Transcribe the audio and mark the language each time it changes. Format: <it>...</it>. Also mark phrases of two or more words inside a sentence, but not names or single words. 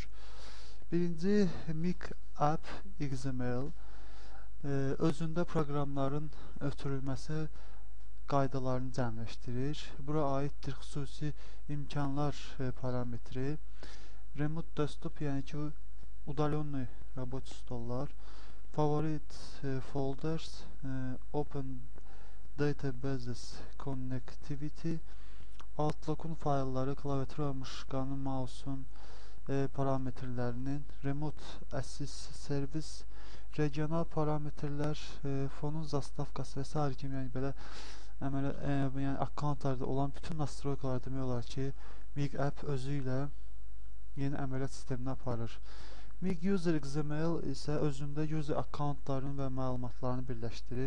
<az>Birinci, MIG-app XML özündə proqramların ötürülməsi qaydalarını cəmləşdirir. Bura aiddir xüsusi imkanlar parametri.</az> <en>Remote desktop,</en> <az>yəni ki,</az> <ru>удалённый рабочий</ru> <az>stollar,</az> <en>favorite folders, open databases connectivity,</en> <az>Outlook'un faylları, klaviatura, muşqanın, mouse'un parametrlərinin,</az> <en>remote assist service,</en> <az>regional parametrlər, fonun zastavkası və s. kimi, yəni belə yəni akkauntlarda olan bütün nastroykalar demək olar ki, MIG app özü ilə yeni əməliyyat sistemini aparır. MIG User XML isə özündə user akkauntlarının və məlumatlarını birləşdirir.</az>